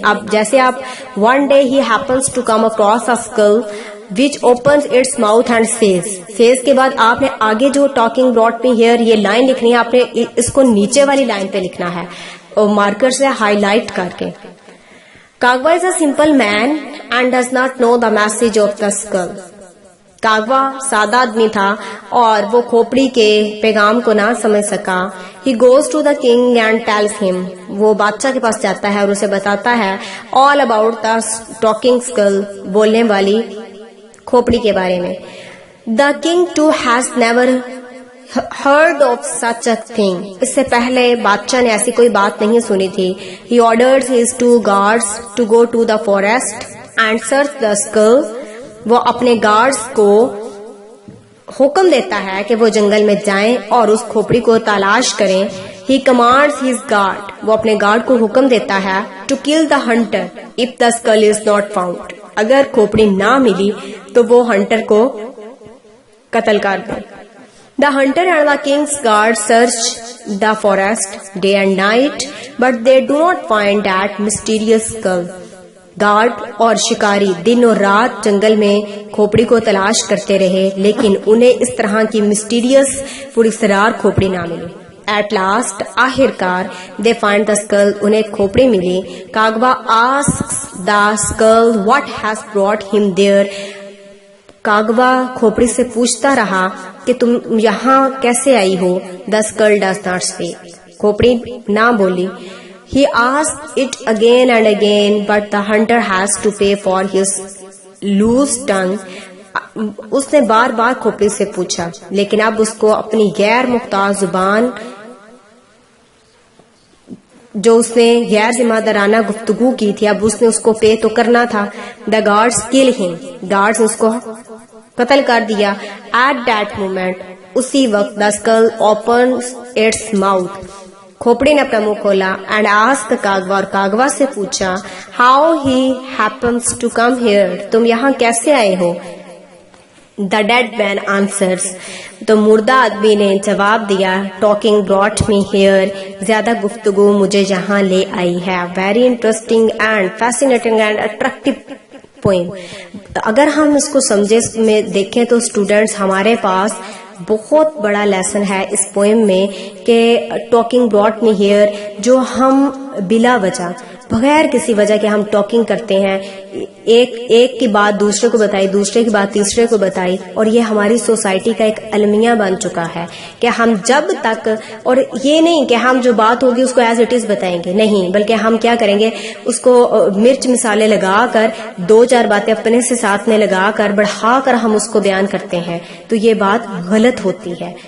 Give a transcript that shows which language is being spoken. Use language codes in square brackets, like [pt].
[ur] آپ جیسے آپ [en] one day he happens to come across a skull which opens its mouth and says [ur] کے بعد آپ نے آگے جو [en] talking brought me here [ur] یہ لائن لکھنی ہے. آپ نے اس کو نیچے والی لائن پہ لکھنا ہے اور مارکر سے ہائی لائٹ کر کے. [en] Kagwa is a simple man and does not know the message of the skull. [ur] کاغوا سادہ آدمی تھا اور وہ کھوپڑی کے پیغام کو نہ سمجھ سکا. [en] He goes to the king and tells him. [ur] وہ بادشاہ کے پاس جاتا ہے اور اسے بتاتا ہے [en] all about the talking skull [ur] بولنے والی کھوپڑی کے بارے میں. [en] The king too has never heard of such a thing. [ur] اس سے پہلے بادشاہ نے ایسی کوئی بات نہیں سنی تھی. [en] He orders his 2 guards to go to the forest and search the skull. [ur] وہ اپنے گارڈز کو حکم دیتا ہے کہ وہ جنگل میں جائیں اور اس کھوپڑی کو تلاش کریں. [en] He commands his guard. [ur] وہ اپنے گارڈ کو حکم دیتا ہے [en] to kill the hunter if the skull is not found. [ur] اگر کھوپڑی نہ ملی تو وہ ہنٹر کو قتل کر دیں. [en] The hunter and the king's guard search the forest day and night, but they do not find that mysterious skull. [ur] Guard اور شکاری دن اور رات جنگل میں کھوپڑی کو تلاش کرتے رہے لیکن انہیں اس طرح کی مسٹیریس پراسرار کھوپڑی نہ ملی. [en] At last, [ur] آخر کار [en] they find the skull, [ur] انہیں کھوپڑی ملی. [en] Kagwa asks the skull what has brought him there. [ur] کاغوا کھوپڑی سے پوچھتا رہا کہ تم یہاں کیسے آئی ہو. [en] The skull does not speak. [ur] کھوپڑی نہ بولی. [en] He asked it again and again, but the hunter has to pay for his loose tongue. [ur] اس نے بار بار کھوپڑی سے پوچھا لیکن اب اس کو اپنی غیر مختار زبان جو اس نے غیر ذمہ دارانہ گفتگو کی تھی اب اس نے اس کو پے تو کرنا تھا. [en] The guards kill him. [ur] Guards اس کو قتل کر دیا. [en] At that moment, [ur] اسی وقت [en] the skull opens its mouth. [ur] کھوپڑی نے اپنا منہ کھولا. [en] And asked Kagwa, [ur] اور کاغوا سے پوچھا [en] how he happens to come here. [ur] تم یہاں کیسے آئے ہو. [en] The dead man answers. [ur] تو مردہ آدمی نے جواب دیا [en] talking brought me here. [ur] زیادہ گفتگو مجھے یہاں لے آئی ہے. [en] Very interesting and fascinating and attractive poem. [ur] اگر ہم اس کو سمجھے میں دیکھیں تو اسٹوڈینٹس ہمارے پاس بہت بڑا لیسن ہے اس پوئم میں کہ [en] talking brought me here [ur] جو ہم بلا وجہ بغیر کسی وجہ کے ہم ٹاکنگ کرتے ہیں ایک کی بات دوسرے کو بتائی دوسرے کی بات تیسرے کو بتائی اور یہ ہماری سوسائٹی کا ایک المیہ بن چکا ہے کہ ہم جب تک اور یہ نہیں کہ ہم جو بات ہوگی اس کو [en] as it is [ur] بتائیں گے نہیں بلکہ ہم کیا کریں گے اس کو مرچ مسالے لگا کر دو چار باتیں اپنے سے ساتھ میں لگا کر بڑھا کر ہم اس کو بیان کرتے ہیں تو یہ بات غلط ہوتی ہے.